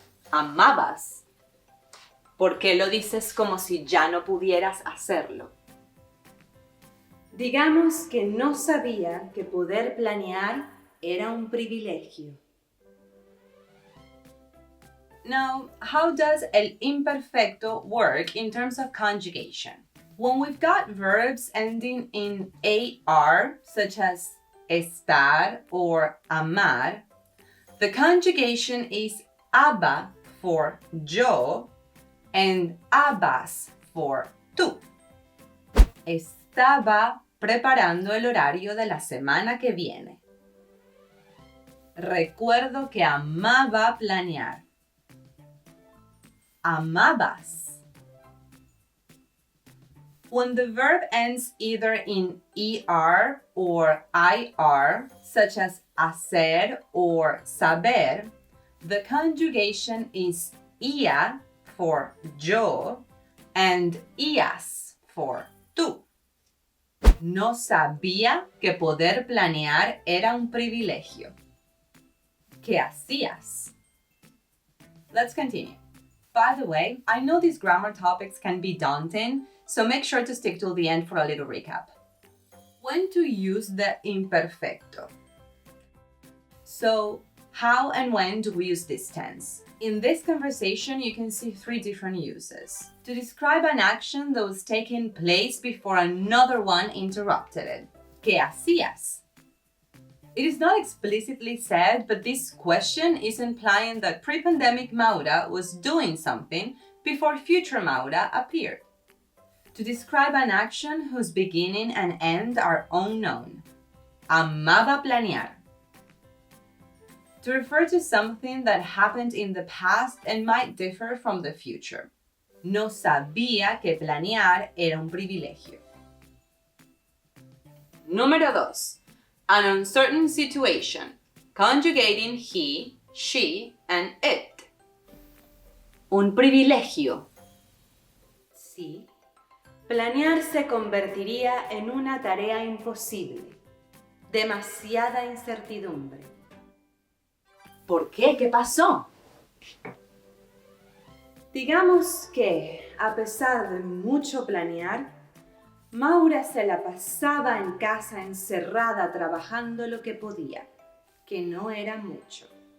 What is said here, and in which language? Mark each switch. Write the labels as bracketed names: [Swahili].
[Spanish] ¿Amabas? ¿Por qué lo dices como si ya no pudieras hacerlo? Digamos que no sabía que poder planear era un privilegio. [English] Now, how does el imperfecto work in terms of conjugation? When we've got verbs ending in AR, such as estar or amar, the conjugation is aba for yo and abas for tú. [Spanish] Estaba preparando el horario de la semana que viene. Recuerdo que amaba planear. Amabas. [English] When the verb ends either in ER or IR, such as hacer or saber, the conjugation is ia for yo and ias for tú. [Spanish] No sabía que poder planear era un privilegio. ¿Qué hacías? [English] Let's continue. By the way, I know these grammar topics can be daunting, so make sure to stick till the end for a little recap. When to use the imperfecto? So, how and when do we use this tense? In this conversation, you can see 3 different uses. To describe an action that was taking place before another one interrupted it. [Spanish] ¿Qué hacías? [English] It is not explicitly said, but this question is implying that pre-pandemic Maura was doing something before future Maura appeared. To describe an action whose beginning and end are unknown. [Spanish] Amaba planear. [English] To refer to something that happened in the past and might differ from the future. [Spanish] No sabía que planear era un privilegio. Número 2. [English] An uncertain situation, conjugating he, she, and it. [Spanish] Un privilegio. Sí. Planear se convertiría en una tarea imposible. Demasiada incertidumbre. ¿Por qué? ¿Qué pasó? Digamos que, a pesar de mucho planear, Maura se la pasaba en casa encerrada trabajando lo que podía, que no era mucho.